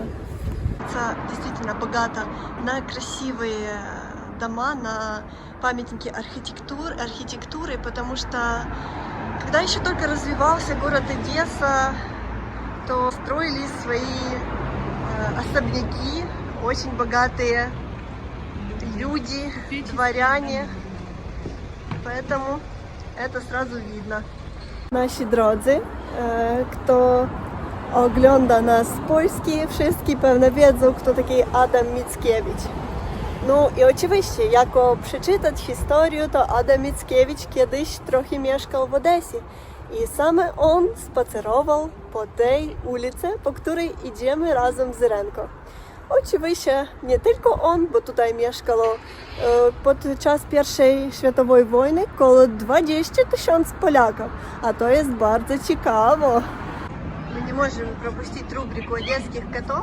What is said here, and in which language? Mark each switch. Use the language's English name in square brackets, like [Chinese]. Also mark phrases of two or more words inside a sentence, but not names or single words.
[Russian] Действительно богато на красивые дома, на памятники архитектуры, потому что когда еще только развивался город Одесса, то строили свои особняки очень богатые люди, дворяне, поэтому это сразу видно. [Polish] Nasi drodzy, kto ogląda nas z Polski, wszyscy pewnie wiedzą, kto taki Adam Mickiewicz. No i oczywiście, jako przeczytać historię, to Adam Mickiewicz kiedyś trochę mieszkał w Odessie. I sam on spacerował po tej ulicy, po której idziemy razem z Irenką. Oczywiście nie tylko on, bo tutaj mieszkało podczas I światowej wojny około 20 000 Polaków, a to jest bardzo ciekawe. [Russian] Мы не можем пропустить рубрику одесских котов.